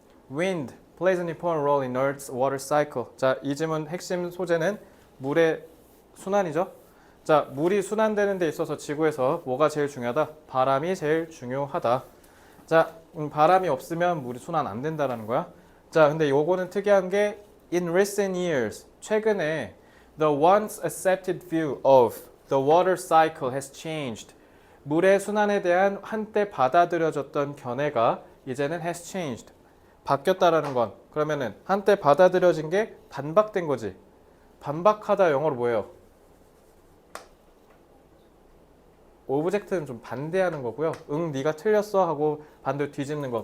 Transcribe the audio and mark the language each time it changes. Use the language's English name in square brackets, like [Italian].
[English] Wind plays an important role in Earth's water cycle. [Korean] 자, 이 지문 핵심 소재는 물의 순환이죠. 자, 물이 순환되는 데 있어서 지구에서 뭐가 제일 중요하다? 바람이 제일 중요하다. 자, 바람이 없으면 물이 순환 안 된다라는 거야. 자, 근데 요거는 특이한 게 [English] in recent years, [Korean] 최근에 [English] the once accepted view of the water cycle has changed. [Korean] 물의 순환에 대한 한때 받아들여졌던 견해가 이제는 [English] has changed. [Korean] 바뀌었다라는 건 그러면은 한때 받아들여진 게 반박된 거지. 반박하다 영어로 뭐예요? 오브젝트는 좀 반대하는 거고요. 응, 네가 틀렸어 하고 반대로 뒤집는 거.